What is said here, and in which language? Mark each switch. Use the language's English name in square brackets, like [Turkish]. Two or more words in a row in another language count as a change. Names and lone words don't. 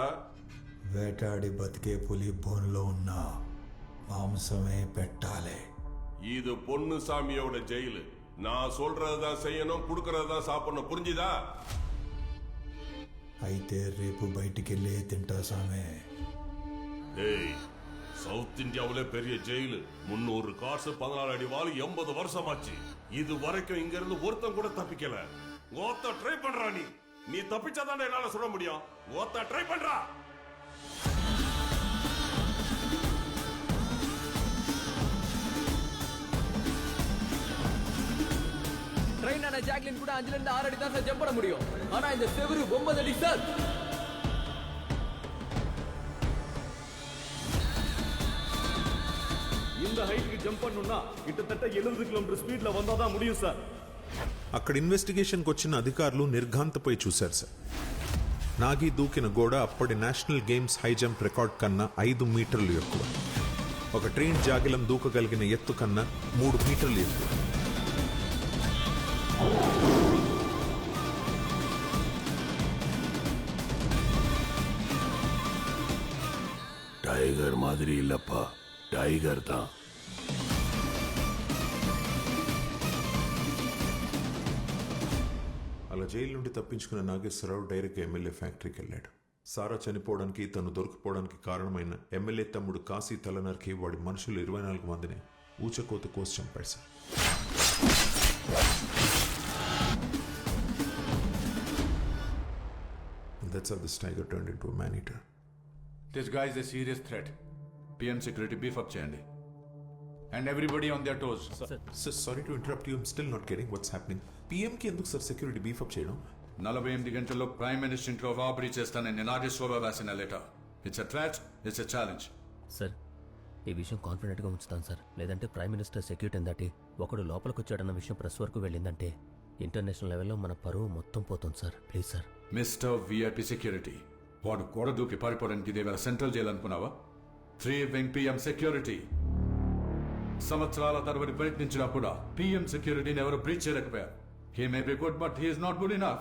[Telugu] వేటాడి బతికే పులి బోన్లో ఉన్న మాంసమే పెట్టాలి. [Tamil] இது பொண்ணு சாமியோட ஜெயிலு. நான் சொல்றதுதான் செய்யணும், குடுக்கறதுதான் சாப்பிடணும், புரிஞ்சுதா? [Telugu] అయితే రేపు బయటికెళ్ళే తింటా సామే. [Tamil] ஏய், சவுத் இந்தியாவிலே பெரிய ஜெயிலு. 300 காசு, 14 அடி வாள், 80 வருஷம் ஆச்சு. இது வரைக்கும் இங்க இருந்து ஒருத்தன் கூட தப்பிக்கல. ஓத்த ட்ரை பண்றா. நீ தப்பிச்சாதான் என்னால சொல்ல முடியும். ஓத்த ட்ரை பண்றா. ட்ரெயின் ஆன ஜாக்லின் கூட 5 இருந்து 6 அடி தான் சார் ஜம்ப் பண்ண முடியும். ஆனா இந்த செவரு 9 அடி சார். இந்த ஹைட்டுக்கு ஜம்ப் பண்ணனும்னா கிட்டத்தட்ட 70 [Telugu] కిలోమీటర్ స్పీడ్ లో [Tamil] வந்தாதான் முடியும் సార్. [Telugu] అక్కడ ఇన్వెస్టిగేషన్కి వచ్చిన అధికారులు నిర్ఘాంతపై చూశారు సార్. నాగి దూకిన గోడ అప్పటి [English] National Games high jump record [Telugu] కన్నా 5 మీటర్లు ఎక్కువ. ఒక ట్రైన్ జాగిలం దూకగలిగిన ఎత్తు కన్నా 3 మీటర్లు ఎక్కువ. டைகர் மாதிரி இல்லப்பா, டைகர் தான். అలా జైలు నుండి తప్పించుకున్న నాగేశ్వరరావు డైరెక్ట్గా ఎమ్మెల్యే ఫ్యాక్టరీకి వెళ్ళాడు. సారా చనిపోవడానికి, తను దొరికిపోవడానికి కారణమైన ఎమ్మెల్యే తమ్ముడు కాశీ తలనరికి వాడి మనుషులు 24 మందిని ఊచకోత కోసి చంపాడు సార్. [English] That's how this tiger turned into a man-eater. This guy is a serious threat. PM security beef up cheyandi. And everybody on their toes. Sir, sorry to interrupt you. I'm still not getting what's happening. [Telugu] PM కి ఎందుకు సార్ [English] security beef up [Telugu] చేయడం? 48 గంటల్లో [English] prime minister [Telugu] ఇంట్లో రాబరీ చేస్తానని నాగేశ్వరరావు రాసిన లెటర్. [English] It's a threat, it's a challenge. [Telugu] సార్, ఈ విషయం కాన్ఫిడెంట్గా ఉంచుతాను సార్. లేదంటే [English] prime minister security [Telugu] దాటి ఒకడు లోపలికి వచ్చాడన్న విషయం ప్రెస్ వరకు వెళ్ళిందంటే ఇంటర్నేషనల్ లెవెల్లో మన పరువు మొత్తం పోతుంది సార్. [English] please sir. Mister VIP security, [Telugu] వాడు గోడ దూకి పారిపోవడానికి ఇదేవేళ సెంట్రల్ జైలు అనుకున్నావా? [English] 3 wing PM security. [Telugu] సంవత్సరాల తరబడి ప్రయత్నించినా కూడా PM సెక్యూరిటీని ఎవరు బ్రీచ్ చేయలేకపోయారు. [English] He may be good, but he is not good enough.